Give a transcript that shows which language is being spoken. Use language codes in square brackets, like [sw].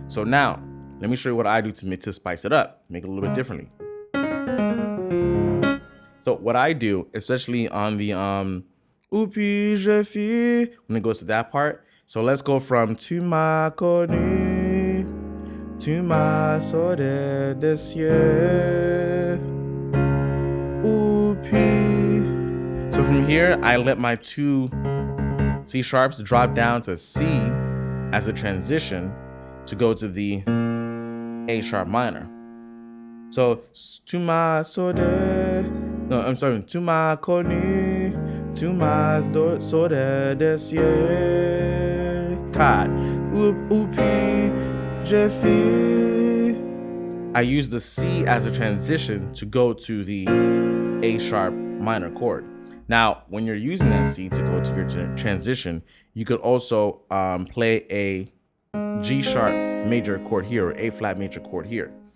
[en] So now, let me show you what I do to spice it up, make it a little bit differently. So what I do, especially on the [fr] où puis-je fuir, [en] when it goes to that part, so let's go from [fr] tu m'as connu, tu m'as sauvé des cieux. Où puis. [en] So from here, I let my 2 C sharps drop down to C as a transition to go to the A sharp minor. So [fr] tu m'as sauvé, [en] no, I'm sorry, [fr] tu m'as connu, tu m'as sauvé des cieux. 4. Où puis-je fuir. [en] I use the C as a transition to go to the A sharp minor chord. Now, when you're using that C to go to your transition, you could also play a G sharp major chord here, or A flat major chord here.